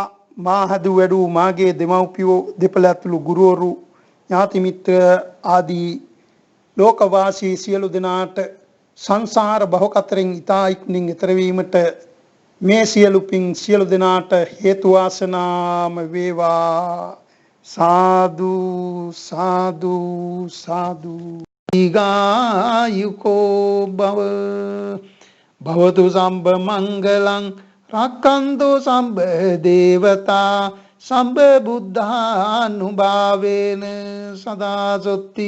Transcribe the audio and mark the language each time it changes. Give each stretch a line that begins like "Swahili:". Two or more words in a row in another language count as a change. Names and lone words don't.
Sinhala: මා හදු වැඩු මාගේ දෙමව්පියෝ දෙපළ ඇතුළු ගුරුවරු ඥාති මිත්‍ර ආදී ලෝකවාසී සියලු දෙනාට සංසාර බහකතරෙන් ඊතා ඉක්මනින් ඈතර වීමට මේ සියලු පින් සියලු දෙනාට හේතු වාසනාම වේවා.
Pali: සාදු සාදු සාදු. ඊගායුකෝ භව භවතු සම්බ මංගලං රක්ඛන්තු සම්බ දේවතා සම්බ බුද්ධානුභාවේන සදා සොත්ති